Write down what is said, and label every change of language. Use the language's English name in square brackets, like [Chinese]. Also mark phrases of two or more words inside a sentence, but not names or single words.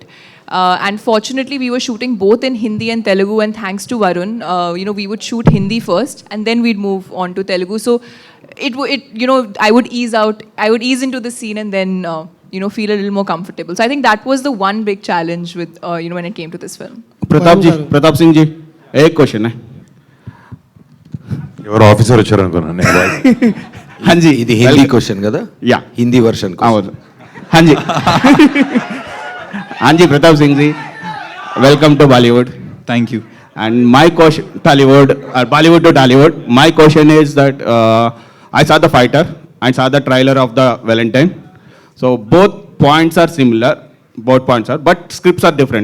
[English] And fortunately, we were shooting both in Hindi and Telugu, and thanks to Varun, we would shoot Hindi first, and then we'd move on to Telugu. So I would ease into the scene and then feel a little more comfortable. So I think that was the one big challenge with when it came to this film. [Hindi] Pratap Singh ji, एक क्वेश्चन है. [Telugu] ఎవరు ఆఫీసర్ వచ్చారు అనుకున్నాను. [Hindi] हाँ जी, [Telugu] ఇది హిందీ క్వశ్చన్ కదా? యా, హిందీ వర్షన్. [Hindi] हाँ जी. हाँ जी, Pratap Singh ji, [English] welcome to Bollywood. Thank you. And my question, Bollywood to Tollywood. My question is that I saw the fighter, I saw the trailer of the Valentine. So both points are similar, but scripts are different.